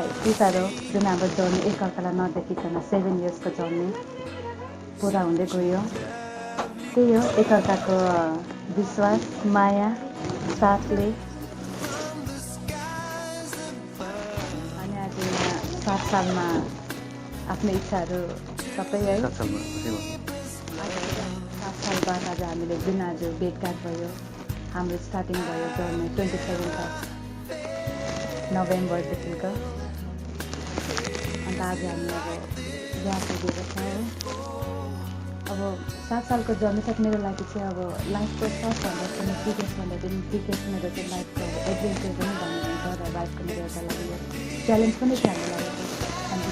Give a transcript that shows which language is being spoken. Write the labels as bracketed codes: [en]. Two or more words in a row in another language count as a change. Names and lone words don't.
[ne] यति साह्रो जुन हाम्रो जर्नी एकअर्कालाई नदेखिकन 7 इयर्सको जर्नी पुरा हुँदै गयो। त्यही हो एकअर्काको विश्वास, माया, साथले। अनि आज यहाँ 7 सालमा आफ्नो इच्छाहरू सबै है 7 साल बाद आज हामीले जुन आज भेटघाट भयो, हाम्रो स्टार्टिङ भयो जर्नी 27 नोभेम्बरदेखिको। अन्त आज हामी अब यहाँ पुगेको छौँ। अब 7 सालको जर्नी चाहिँ मेरो लागि चाहिँ अब लाइफको सबभन्दा पनि बिगेस्ट मेरो चाहिँ लाइफको एडभेन्चर पनि भन्नुहुन्छ र लाइफको मेरो एउटा लागि च्यालेन्ज पनि थियो हाम्रो लागि।